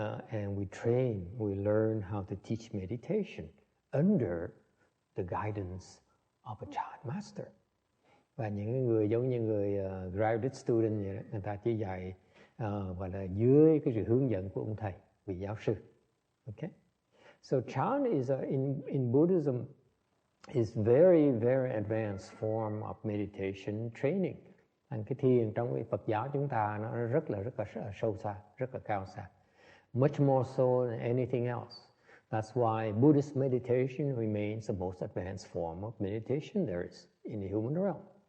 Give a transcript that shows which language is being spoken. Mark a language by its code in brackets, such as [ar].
[en] And we train, we learn how to teach meditation under the guidance of a chant master. [vi] Và những người giống như người graduate student vậy đó, người ta chỉ dạy gọi là dưới cái sự hướng dẫn của ông thầy, vị giáo sư. [en] Okay? So chant is in Buddhism is very, very advanced form of meditation training. [vi] And cái thiền trong cái Phật giáo chúng ta nó rất là sâu xa, rất là cao xa. [en] Much more so than anything else. That's why Buddhist meditation remains the most advanced form of meditation there is in the human realm.